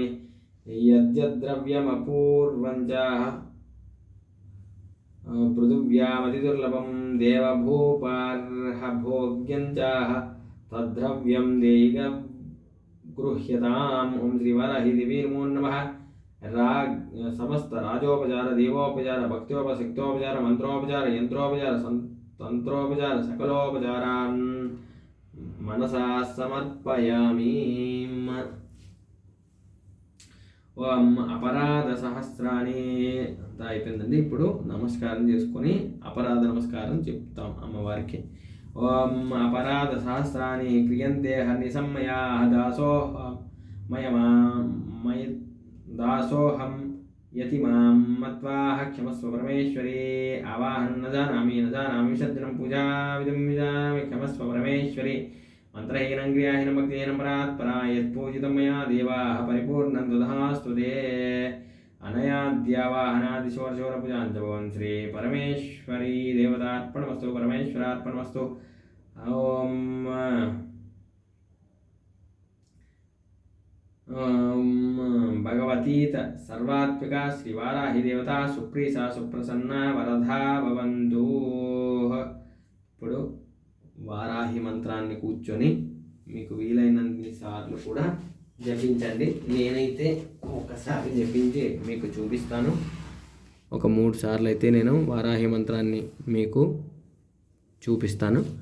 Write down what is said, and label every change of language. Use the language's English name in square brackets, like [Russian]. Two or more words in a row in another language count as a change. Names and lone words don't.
[Sanskrit] यद्यद्द्रव्यमपूर्वञ्च पृथिव्यामतिदुर्लभं देवभूपार्हभोग्यं च तद्द्रव्यं देहि गृह्यताम्. ओम श्रीवाराहिदेवी नमो नमः. समस्त राजोपचार देवोपचार भक्त्योपशक्तोपचार मंत्रोपचार यंत्रोपचार तंत्रोपचार सकलोपचारान् मनसा समर्पयामि. [Telugu] ఓం అపరాధ సహస్రాన్ని అయిపోయిందండి. ఇప్పుడు నమస్కారం చేసుకొని అపరాధ నమస్కారం చెప్తాం అమ్మవారికి. [Sanskrit] ఓం అపరాధ సహస్రాన్ని క్రియంతే హర్నిసమ్మయా దాసోహం यतिमां मत्वाः क्षमस्व परमेश्वरी आवाहनं न जानामि विसर्जनं पूजाविधं विजानामि क्षमस्व परमेश्वरी मंत्रहीनं क्रियाहीनं भक्तिहीनं परात्परा यत्पूजितं मया देवाः परिपूर्णं दधास्तु ते अनयाद्यावाहनादिशोरशोरपूजां च भवन् श्री परमेश्वरी देवतार्पणमस्तु परमेश्वरार्पणमस्तु ॐ भगवतीत सर्वात्मिका श्रीवाराहि देवता सुप्रीसा सुप्रसन्ना वरदा भवन्तु [Telugu] ఇప్పుడు వారాహి మంత్రాన్ని కూర్చొని మీకు వీలైనన్ని సార్లు కూడా జపించండి. నేనైతే ఒకసారి జపించి మీకు చూపిస్తాను. ఒక 3 సార్లు అయితే నేను వారాహి మంత్రాన్ని మీకు చూపిస్తాను.